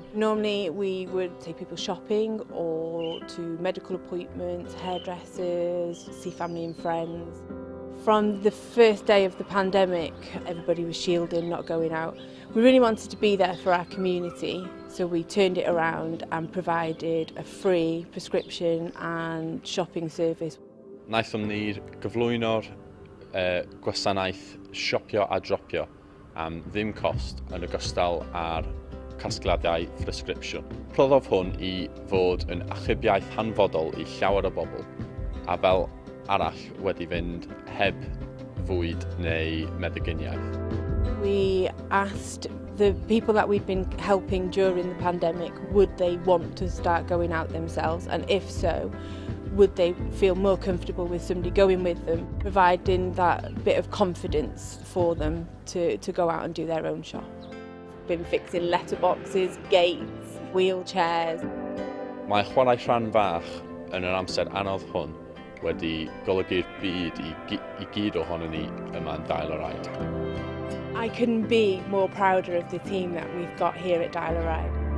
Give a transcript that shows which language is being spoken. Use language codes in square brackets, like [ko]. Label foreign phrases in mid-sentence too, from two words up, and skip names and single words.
[en] Normally we would take people shopping or to medical appointments, hairdressers, see family and friends. From the first day of the pandemic, everybody was shielding, not going out. We really wanted to be there for our community, so we turned it around and provided a free prescription and shopping service. [cy] Wnaethon ni gyflwyno'r gwasanaeth siopio a dropio am ddim cost yn ogystal â'r casgliadau presgripsiwn. Rhoddodd hwn I fod yn achubiaeth hanfodol I llawer o bobl, a fel arall wedi fynd heb fwyd neu meddyginiaeth. [en] We asked the people that we've been helping during the pandemic, would they want to start going out themselves, and if so, would they feel more comfortable with somebody going with them, providing that bit of confidence for them to go out and do their own shop. Been fixing letterboxes, gates, wheelchairs. [cy] Mae chwarae rhan fach yn yr amser anodd hwn wedi golygu'r byd I gyd ohonon ni yma'n Dial-A-Ride. [en] I couldn't be more prouder of the team that we've got here at Dial-A-Ride.